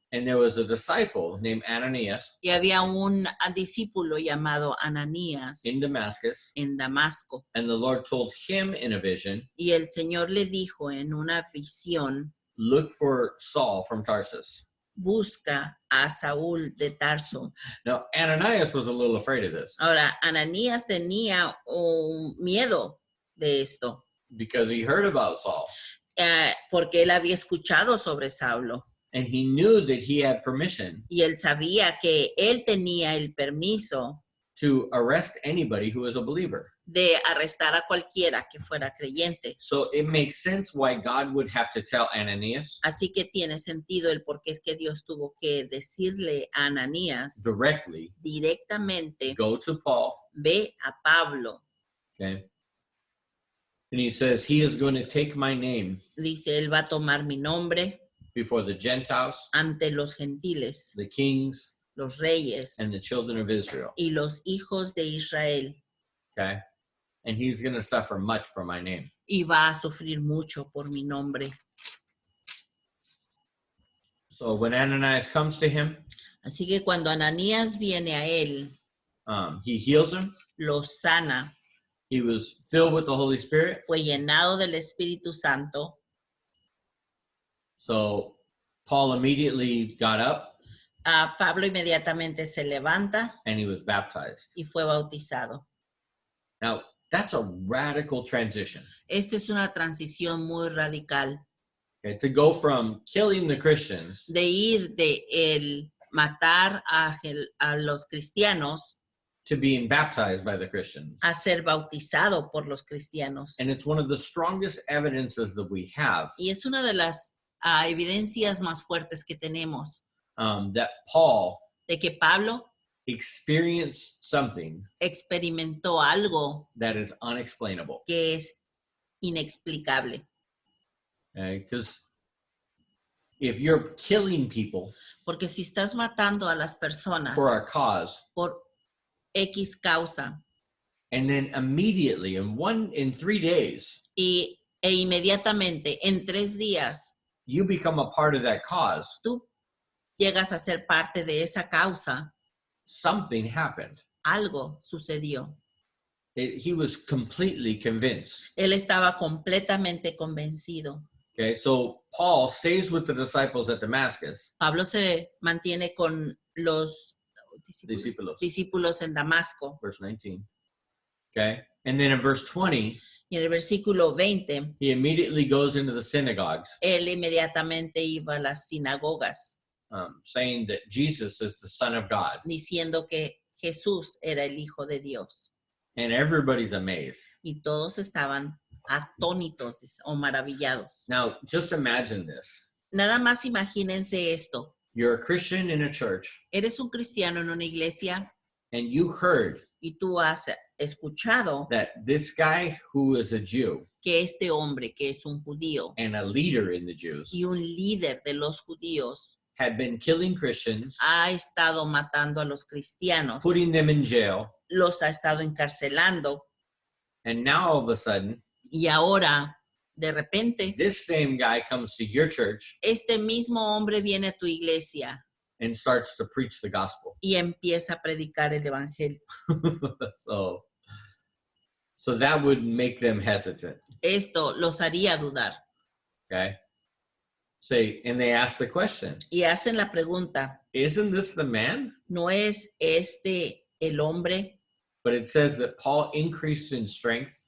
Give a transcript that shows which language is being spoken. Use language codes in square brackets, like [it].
[en] And there was a disciple named Ananias [es] Y había un discípulo llamado Ananías [en] in Damascus, [es] en Damasco. [en] and the Lord told him in a vision, [es] Y el Señor le dijo en una visión, [en] look for Saul from Tarsus. [es] busca a Saúl de Tarso. [en] Now, Ananias was a little afraid of this [es] Ahora, Ananías tenía un miedo de esto, [en] because he heard about Saul, [es] porque él había escuchado sobre Saulo. [en] and he knew that he had permission [es] Y él sabía que él tenía el permiso [en] to arrest anybody who was a believer. [es] de arrestar a cualquiera que fuera creyente. [en] So it makes sense why God would have to tell Ananias [es] Así que tiene sentido el por qué es que Dios tuvo que decirle a Ananías [en] directly, [es] directamente, [en] go to Paul, [es] ve a Pablo. [en] okay? And he says, he is going to take my name [es] Dice, él va a tomar mi nombre [en] before the Gentiles, [es] ante los gentiles, [en] the kings, [es] los reyes [en] and the children of Israel, [es] y los hijos de Israel. [en] okay? And he's going to suffer much for my name. [es] Y va a sufrir mucho por mi nombre. [en] So when Ananias comes to him, [es] Así que cuando Ananías viene a él, [en] he heals him. [es] lo sana, [en] He was filled with the Holy Spirit. [es] fue llenado del Espíritu Santo. [en] So Paul immediately got up [es] Pablo inmediatamente se levanta [en] and he was baptized. [es] y fue bautizado. [en] Now, that's a radical transition. [es] Esta es una transición muy radical [en] Okay? To go from killing the Christians [es] de ir de el matar a los cristianos [en] to being baptized by the Christians. [es] a ser bautizado por los cristianos. [en] And it's one of the strongest evidences that we have [es] Y es una de las evidencias más fuertes que tenemos [en] that Paul [es] de que Pablo [en] experienced something [es] experimentó algo [en] that is unexplainable. [es] que es inexplicable. [en] Because if you're killing people [es] Porque si estás matando a las personas [en] for a cause, [es] por X causa [en] and then immediately in 3 days, [es] e inmediatamente en 3 días [en] you become a part of that cause, [es] tú llegas a ser parte de esa causa, [en] something happened. [es] algo sucedió. [en] He was completely convinced. [es] Él estaba completamente convencido. [en] Okay, so Paul stays with the disciples at Damascus, [es] Pablo se mantiene con los discípulos, discípulos en Damasco. [en] verse 19. Okay, and then in verse 20, [es] Y en el versículo 20, [en] he immediately goes into the synagogues, [es] él inmediatamente iba a las sinagogas [en] saying that Jesus is the Son of God. [es] diciendo que Jesús era el Hijo de Dios. [en] And everybody's amazed. [es] Y todos estaban atónitos o maravillados. [en] Now, just imagine this. [es] Nada más imagínense esto. [en] You're a Christian in a church, [es] Eres un cristiano en una iglesia [en] and you heard [es] y tú has escuchado [en] that this guy who is a Jew [es] que este hombre, que es un judío [en] and a leader in the Jews, [es] y un líder de los judíos, [en] had been killing Christians, [es] ha estado matando a los cristianos, [en] putting them in jail, [es] los ha estado encarcelando, [en] and now all of a sudden, [es] y ahora, de repente, [en] this same guy comes to your church [es] este mismo hombre viene a tu iglesia [en] and starts to preach the gospel. [es] y empieza a predicar el evangelio. [en] So that would make them hesitant. [es] Esto los haría dudar. [en] Okay. And they ask the question, [es] Y hacen la pregunta, [en] isn't this the man? [es] ¿no es este el hombre? [en] But it says that Paul increased in strength.